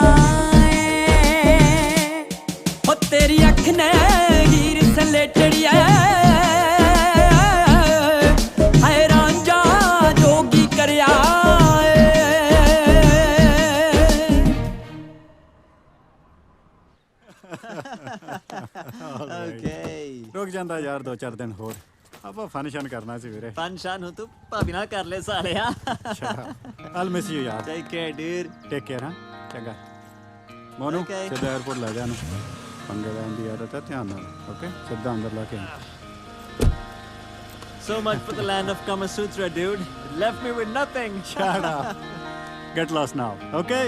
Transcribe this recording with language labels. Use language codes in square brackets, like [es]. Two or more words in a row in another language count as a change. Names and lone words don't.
[pa] ਓ ਤੇਰੀ ਅੱਖ ਨੇ ਹੀਰ ਸਲੇਟੜੀ ਐ ਹਾਏ ਰਾਂਝਾ ਜੋਗੀ ਕਰਿਆ ਰੁਕ ਜਾਂਦਾ ਯਾਰ 2-4 ਦਿਨ ਹੋਰ ਆਪਾਂ ਫੰਕਸ਼ਨ ਕਰਨਾ ਸੀ ਵੀਰੇ ਫੰਕਸ਼ਨ ਤੂੰ ਭਾਬੀ ਨਾਲ ਕਰ ਲੈ ਸਾਲਿਆ [en] I'll miss you ਯਾਰ take care dude take care [pa] ਹਾਂ ਚੰਗਾ ਮੋਨੂ ਸਿੱਧਾ 에어ਪੋਰਟ ਲੈ ਜਾ ਨੂੰ ਪੰਗੇ ਲੈਣ ਦੀ ਆਦਤ ਹੈ ਧਿਆਨ ਨਾਲ ਓਕੇ ਸਿੱਧਾ ਅੰਦਰ ਲਾ ਕੇ ਆ [en] So much for the land of Kama Sutra, dude. It left me with nothing. Shut up. Get lost now, okay?